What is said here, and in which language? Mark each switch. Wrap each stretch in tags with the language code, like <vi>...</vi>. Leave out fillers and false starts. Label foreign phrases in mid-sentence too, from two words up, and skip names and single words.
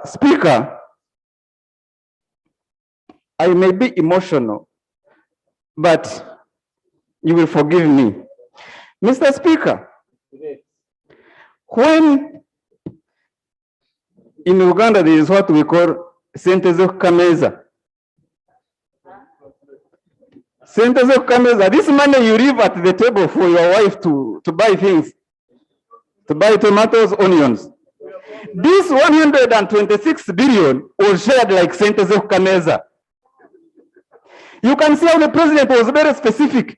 <en>Speaker, I may be emotional, but you will forgive me. Mr. Speaker, when in Uganda there is what we call</en> <lg>Sente z'okukameza. Sente z'okukameza,</lg> <en>this money you leave at the table for your wife to buy things, to buy tomatoes, onions. This 126 billion was shared like</en> <lg>Sente z'okukameza.</lg> <en>You can see how the president was very specific.</en>